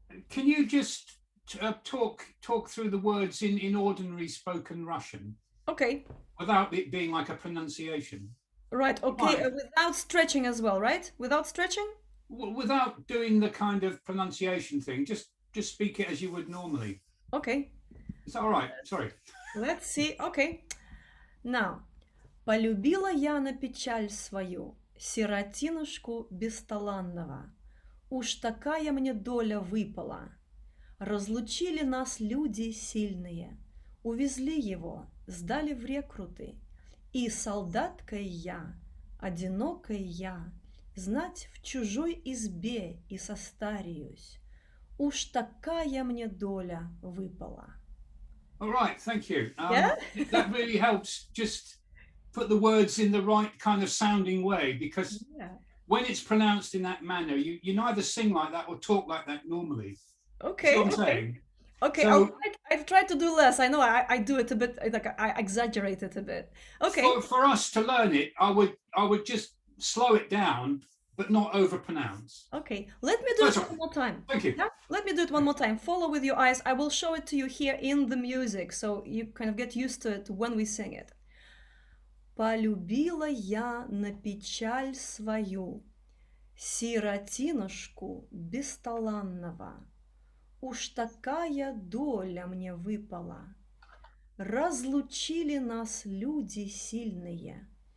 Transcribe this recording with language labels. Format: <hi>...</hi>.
<en>Can you just talk through the words in ordinary spoken Russian? Okay. Without it being like a pronunciation. Right, okay, without stretching as well, right? Without stretching? Without doing the kind of pronunciation thing, just speak it as you would normally. Okay. Is that all right? Sorry. Let's see. Okay. Now.</en> <ru>Полюбила я на печаль свою сиротинушку бесталанного. Уж такая мне доля выпала. Разлучили нас люди сильные. Увезли его, сдали в рекруты. И солдаткой я, одинокой я, знать в чужой избе и состарюсь. Уж такая мне доля выпала.</ru> <en>All right, thank you. Yeah? That really helps just put the words in the right kind of sounding way, because when it's pronounced in that manner, you neither sing like that or talk like that normally. Okay. That's what I'm saying. Okay, So, I've tried to do less. I know I do it a bit, like I exaggerate it a bit. Okay. For us to learn it, I would just slow it down, but not overpronounce. Okay, let me do it one more time. Thank you. Yeah? Let me do it one more time. Follow with your eyes. I will show it to you here in the music, so you kind of get used to it when we sing it.</en> <ru>Полюбила я на печаль свою сиротинушку бесталанного. Уж такая доля мне выпала. Разлучили нас люди сильные.</ru>